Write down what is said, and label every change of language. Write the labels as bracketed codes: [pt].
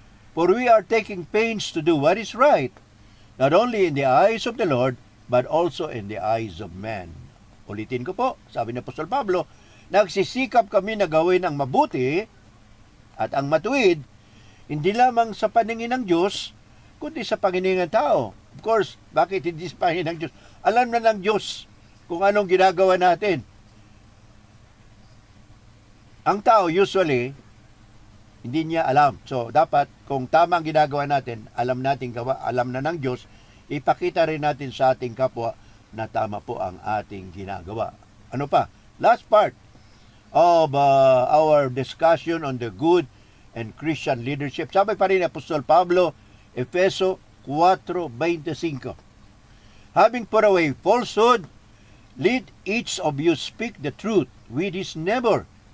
[en] For we are taking pains to do what is right, not only in the eyes of the Lord, but also in the eyes of man. [tl] Ulitin ko po, sabi ni Apostol Pablo, nagsisikap kami na gawin ang mabuti at ang matuwid, hindi lamang sa paningin ng Diyos, kundi sa paningin ng tao. [en] Of course, [tl] bakit hindi sa paningin ng Diyos? Alam na ng Diyos kung anong ginagawa natin. Ang tao usually, hindi niya alam. So, dapat, kung tama ang ginagawa natin, alam natin gawa, alam na ng Diyos, ipakita rin natin sa ating kapwa na tama po ang ating ginagawa. Ano pa? [en] Last part of our discussion on the good and Christian leadership. [tl] Sabi pa rin ni Apostol Pablo, Efeso 4:25. [en] Having put away falsehood, let each of you speak the truth with his neighbor.